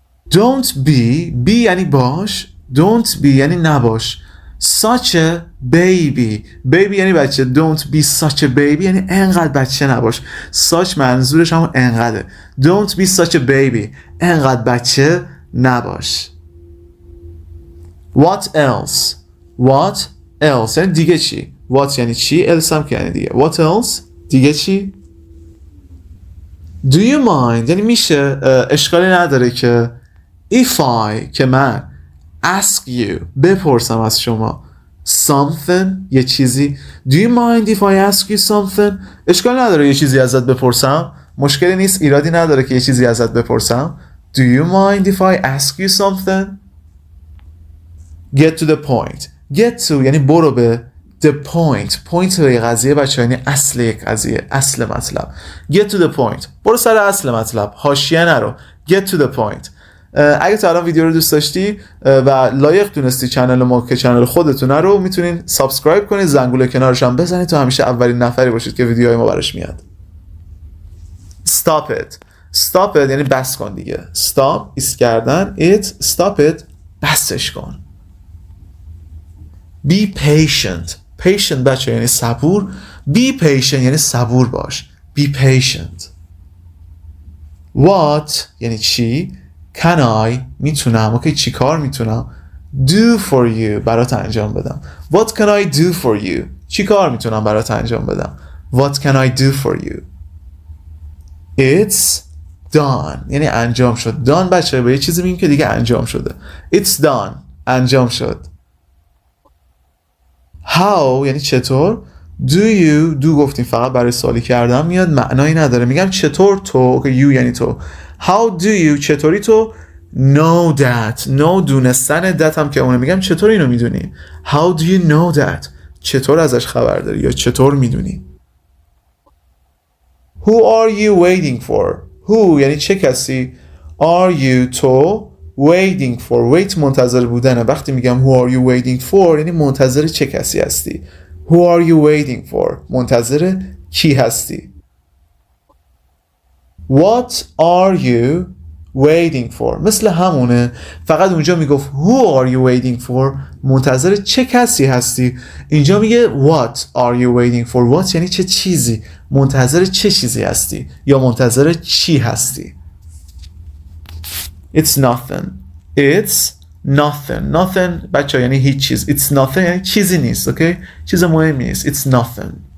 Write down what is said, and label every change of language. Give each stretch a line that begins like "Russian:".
English: don't be. be
Persian: یعنی باش.
English: don't be
Persian: یعنی نباش.
English: such a baby.
Persian: baby یعنی بچه.
English: don't be such a baby
Persian: یعنی انقدر بچه نباش. such منظورش هم انقدره.
English: don't be such a baby.
Persian: انقدر بچه نباش.
English: what else.
Persian: what else یعنی دیگه چی. what یعنی چی، else هم که یعنی دیگه. what else دیگه چی.
English: do you mind
Persian: یعنی میشه، اشکالی نداره که if I که من ask you بپرسم از شما something یه چیزی.
English: do you mind if I ask you something.
Persian: اشکالی نداره یه چیزی ازت بپرسم، مشکلی نیست، ایرادی نداره که یه چیزی ازت بپرسم.
English: do you mind if I ask you something. get to the point.
Persian: get to یعنی برو به.
English: the point
Persian: به قضیه بچه یعنی اصل یک قضیه، اصل مطلب.
English: get to the point
Persian: برو سر اصل مطلب، حاشیه نرو.
English: get to the point.
Persian: اگه تا الان ویدیو رو دوست داشتی و لایق دونستی چنل ما که چنل خودتونه رو، میتونین سابسکرایب کنید، زنگوله کنارش هم بزنید تا همیشه اولین نفری باشید که ویدیوهای ما براش میاد.
English: stop it. stop it
Persian: یعنی بس کن دیگه. stop ایست کردن.
English: it stop it
Persian: بسش کن.
English: be patient.
Persian: patient بچه یعنی صبور.
English: be patient
Persian: یعنی صبور باش.
English: be patient.
Persian: what یعنی چی.
English: can I
Persian: میتونم. اوکی چی کار میتونم. do for you برات انجام بدم.
English: what can I do for you
Persian: چی کار میتونم برات انجام بدم.
English: what can I do for you. it's done
Persian: یعنی انجام شد. done بچه به یه چیزی میگیم که دیگه انجام شده.
English: it's done
Persian: انجام شد. how یعنی چطور. do you do گفتیم فقط برای سوالی کردن میاد، معنایی نداره. میگم چطور تو که you یعنی تو.
English: how do you
Persian: چطوری تو.
English: know that know دونستن.
Persian: that هم که اونه. میگم چطور اینو میدونی.
English: how do you know that
Persian: چطور ازش خبر داری یا چطور میدونی.
English: who are you waiting for.
Persian: who یعنی چه کسی.
English: are you
Persian: تو.
English: waiting for wait
Persian: منتظر بودنه. وقتی میگم
English: who are you waiting for
Persian: یعنی منتظر چه کسی هستی.
English: who are you waiting for
Persian: منتظر کی هستی.
English: what are you waiting for
Persian: مثل همونه، فقط اونجا میگفت
English: who are you waiting for منتظر چه کسی هستی.
Persian: اینجا میگه
English: what are you waiting for.
Persian: what یعنی چه چیزی، منتظر چه چیزی هستی یا منتظر چی هستی.
English: it's nothing. it's nothing.
Persian: nothing بچه یعنی هیچ چیز.
English: it's nothing
Persian: یعنی چیزی نیست. اوکی چیز مهمی نیست.
English: it's nothing.